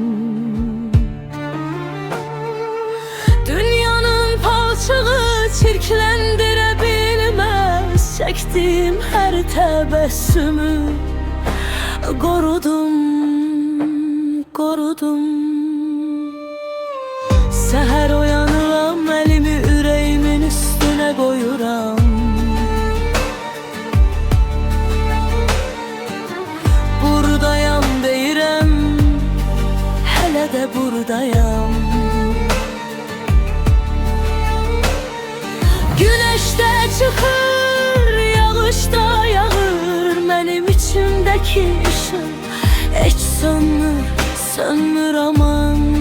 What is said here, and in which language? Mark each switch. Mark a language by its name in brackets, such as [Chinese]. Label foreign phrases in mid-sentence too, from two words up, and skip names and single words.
[Turkish] Dünyanın palçığı çirklendirebilmez çektiğim her tebessümü. Korudum, korudum. [Azerbaijani] Seher uyanıram, elimi yüreğimin üstüne koyuram. Buradayam deyirəm, hələ də buradayam. Güneşte çıxır, yağışda yağır, mənim içimdəki ışıq heç sönmür, sönmür aman.